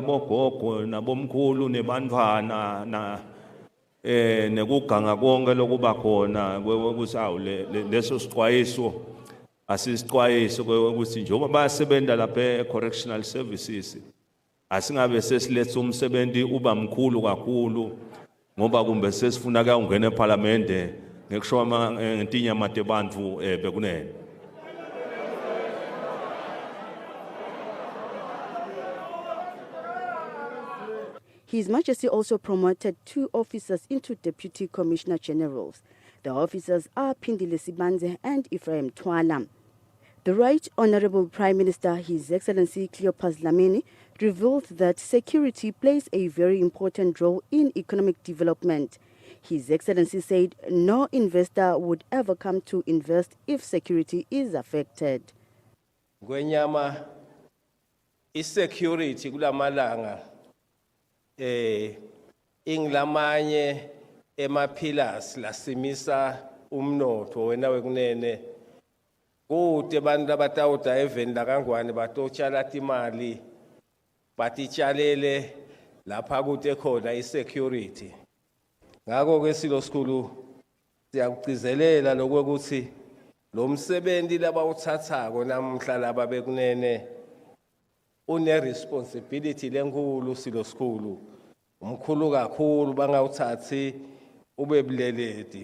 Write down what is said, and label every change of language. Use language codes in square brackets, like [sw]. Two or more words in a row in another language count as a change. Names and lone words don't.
[ss] bogogo nabomkhulu nebantwana na nekuganga konke lokuba khona ukuthi leso siqwayiso asisiqwayiso ukuthi njengoba bayasebenza lapha [en] correctional services [ss] asingabe sesiletha umsebenzi uba mkhulu kakhulu ngoba kumbe sesifuna ke ungena eParliament ngekusho ngentinyama tebantu bekunene. [en] His Majesty also promoted 2 officers into Deputy Commissioner Generals. The officers are Pindile Sibanze and Ephraim Twala. The Right Honourable Prime Minister, His Excellency Cleopas Dlamini, revealed that security plays a very important role in economic development. His Excellency said no investor would ever come to invest if security is affected. [ss] Ngwenyama insecurity kulamalanga inglamanye emaphilasi lasimisa umnotho wena wekunene kude bantu abatawuda evenda kangwane batotshala imali batitshalele lapha kude khona isecurity ngako ke silo sikhulu siyakugcizelela lokuthi lo msebenzi labawuthathako namhla laba bekunene une responsibility lenkulu silo sikhulu umkhulu kakhulu bangawuthathi ube buleledi.